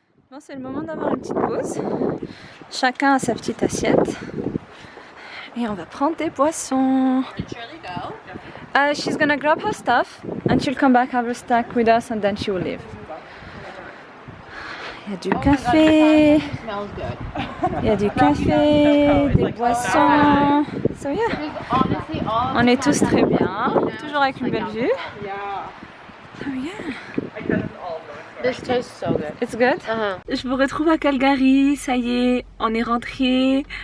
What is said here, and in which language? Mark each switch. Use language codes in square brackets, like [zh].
[fr] Bon, c'est le moment d'avoir une petite pause. Chacun a sa petite assiette. Et on va prendre des poissons. [en] She's gonna grab her stuff and she'll come back, have her stack with us and then she will leave. [fr] Il y a du café, [en] Smells good. [fr] il y a du café, des boissons. [en] So yeah, Honestly, all [fr] on est tous très bien, toujours avec une belle vue. [en] Yeah. So yeah, this tastes so good. it's good. [fr] Je vous retrouve à Calgary, ça y est, on est rentré.